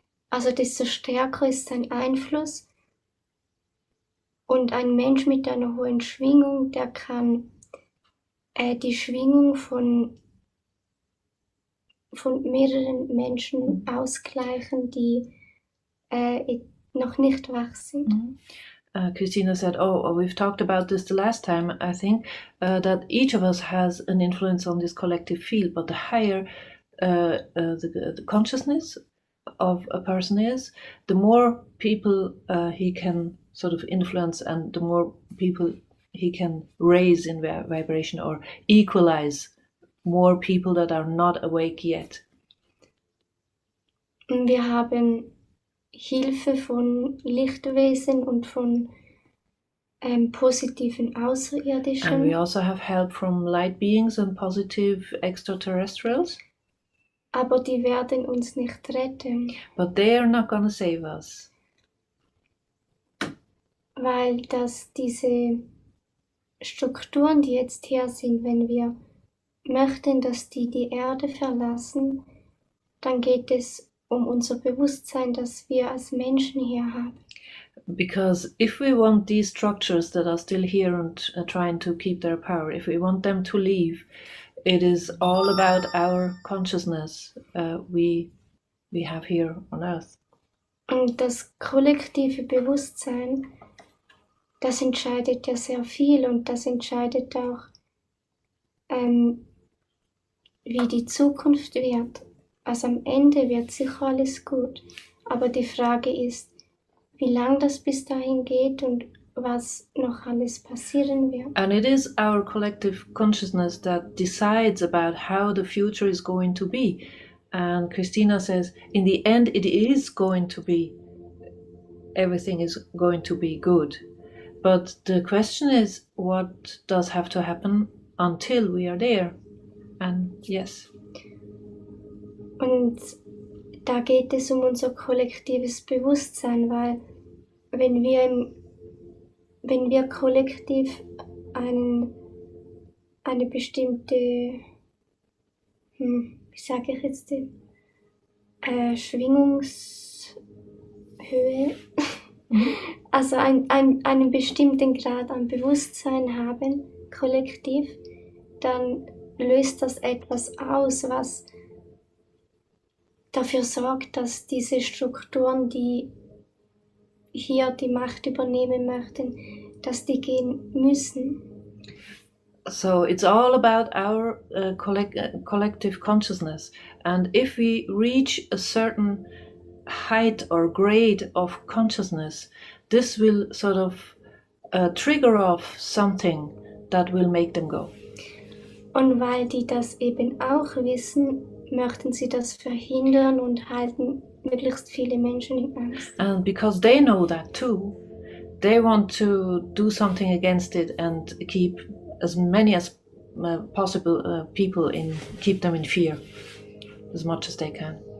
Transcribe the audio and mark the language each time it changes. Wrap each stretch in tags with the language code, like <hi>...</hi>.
<de>Also desto stärker ist sein Einfluss. Und ein Mensch mit einer hohen Schwingung, der kann die Schwingung von mehreren Menschen ausgleichen, die noch nicht wach sind.</de> <en>Christina said, we've talked about this the last time, I think, that each of us has an influence on this collective field, but the higher the consciousness of a person is, the more people he can sort of influence and the more people he can raise in vibration or equalize more people that are not awake yet.</en> <de>Wir haben Hilfe von Lichtwesen und von positiven Außerirdischen.</de> <en>And we also have help from light beings and positive extraterrestrials.</en> <de>Aber die werden uns nicht retten.</de> <en>But they are not gonna save us.</en> <de>Weil diese Strukturen, die jetzt hier sind, wenn wir möchten, dass die Erde verlassen, dann geht es um unser Bewusstsein, das wir als Menschen hier haben.</de> <en>Because if we want these structures that are still here and trying to keep their power, if we want them to leave, it is all about our consciousness. We we have here on Earth.</en> <de>Und das kollektive Bewusstsein, das entscheidet ja sehr viel und das entscheidet auch, wie die Zukunft wird. Also am Ende wird sicher alles gut, aber die Frage ist, wie lang das bis dahin geht und was noch alles passieren wird.</de> <en>And it is our collective consciousness that decides about how the future is going to be. And Christina says, in the end, it is going to be, everything is going to be good. But the question is, what does have to happen until we are there? And yes.</en> <de>Und da geht es um unser kollektives Bewusstsein, weil wenn wir kollektiv eine bestimmte, wie sage ich jetzt, Schwingungshöhe, also einen bestimmten Grad an Bewusstsein haben, kollektiv, dann löst das etwas aus, was dafür sorgt, dass diese Strukturen, die hier die Macht übernehmen möchten, dass die gehen müssen.</de> <en>So it's all about our collective consciousness. And if we reach a certain height or grade of consciousness, this will sort of trigger off something that will make them go.</en> <de>Und weil die das eben auch wissen, möchten sie das verhindern und halten möglichst viele Menschen in Angst.</de> <en>And because they know that too, they want to do something against it and keep as many as possible people keep them in fear as much as they can.</en>